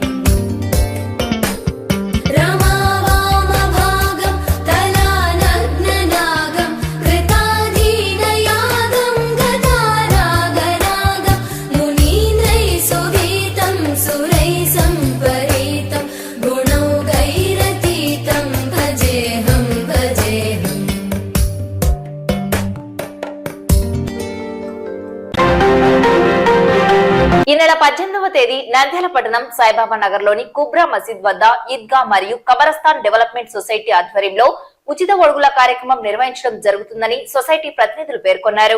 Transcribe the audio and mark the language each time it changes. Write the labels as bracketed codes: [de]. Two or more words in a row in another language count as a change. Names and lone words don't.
[sa] रमावामभागं तलानग्ननागं कृताधीनयागं गतारागरागं मुनीन्द्रैः सुभीतं सुरैः सम्परीतं गुणौघैरतीतं भजेऽहं भजेऽहम् [te] ఈ నెల 18వ తేదీ నంద్యాల పట్టణం సాయిబాబా నగర్ లోని కుబ్రా మసీద్ వద్ద ఈద్గా మరియు కబరస్థాన్ డెవలప్మెంట్ సొసైటీ ఆధ్వర్యంలో ఉచిత ఒడుగుల కార్యక్రమం నిర్వహించడం జరుగుతుందని సొసైటీ ప్రతినిధులు పేర్కొన్నారు.